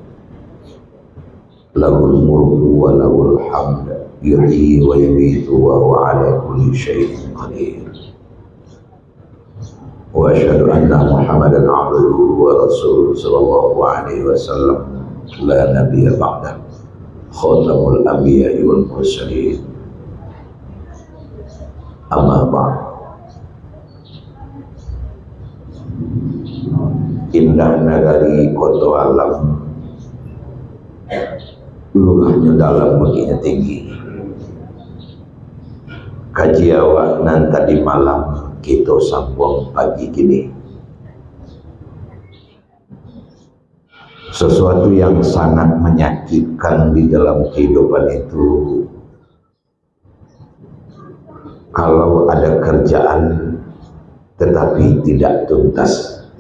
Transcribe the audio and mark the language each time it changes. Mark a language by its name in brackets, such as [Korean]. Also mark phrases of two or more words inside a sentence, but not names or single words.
[Arabic] له الملك وله الحمد يحيي ويميت وهو على كل شيء قدير. وأشهد أن محمدا عبده ورسوله صلى الله عليه وسلم لا نبي بعده خاتم الأنبياء والمرسلين. أما بعد. [Minangkabau] Indah nagari koto alam, luhnya dalam begini tinggi. Kaji awak nan tadi malam kita sambung pagi gini. [Indonesian] Sesuatu yang sangat menyakitkan di dalam kehidupan itu, kalau ada kerjaan tetapi tidak tuntas.